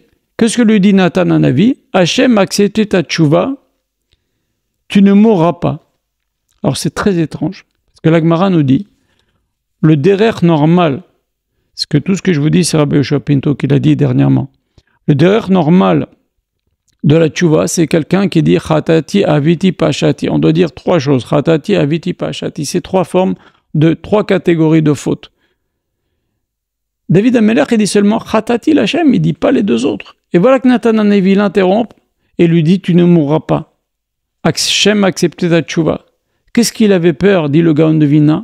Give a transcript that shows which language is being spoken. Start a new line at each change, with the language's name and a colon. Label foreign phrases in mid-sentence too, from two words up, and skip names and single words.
French: Qu'est-ce que lui dit Nathan Hanavi? Hachem a accepté ta tchouva, tu ne mourras pas. Alors, c'est très étrange, parce que la Gemara nous dit, le derer normal, tout ce que je vous dis, c'est Rabbi Yoshua Pinto qui l'a dit dernièrement. Le derer normal de la tchouva, c'est quelqu'un qui dit
Hebrew: חטאתי עויתי פשעתי.
French: On doit dire trois choses.
Hebrew: חטאתי עויתי פשעתי.
French: C'est trois catégories de fautes. David Amelech, il dit seulement
Hebrew: חטאתי להשם,
French: il dit pas les deux autres. Et voilà que Nathan Hanavi l'interrompt et lui dit tu ne mourras pas. Hachem a accepté ta tchouva. Qu'est-ce qu'il avait peur, dit le Gaon de Vilna?